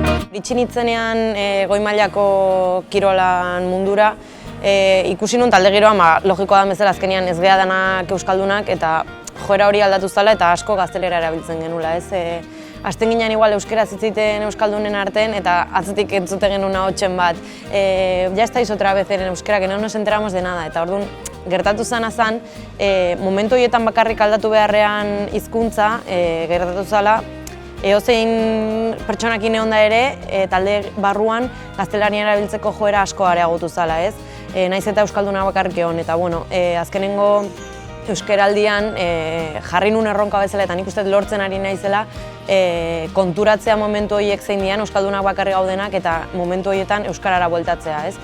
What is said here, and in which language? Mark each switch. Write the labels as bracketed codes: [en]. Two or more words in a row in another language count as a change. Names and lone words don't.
[eu] Iritsi nintzenean goi mailako kirolan mundura, ikusi nun talde giroa, logikoa da bezala azkenean ez geha danak euskaldunak eta joera hori aldatu zala eta asko gaztelera erabiltzen genula. Hasten ginen igual euskeraz hitz egiten euskaldunen artean eta atzetik entzute genuen ahotsen bat. [es] Ya estáis otra vez en euskera, que no nos enteramos de nada. [eu] Eta orduan gertatu zana zan, momentu horietan bakarrik aldatu beharrean hizkuntza gertatu zala, edozein pertsonakin egon da ere, talde barruan gaztelania erabiltzeko joera asko areagotu zala, ez? Naiz eta euskalduna bakarrik egon, eta bueno, azkenengo euskeraldian jarri nun erronka bezala eta nik uste lortzen ari naizela konturatzea momentu horiek zein dian euskaldunak bakarrik gaudenak eta momentu horietan euskarara bueltatzea, ez?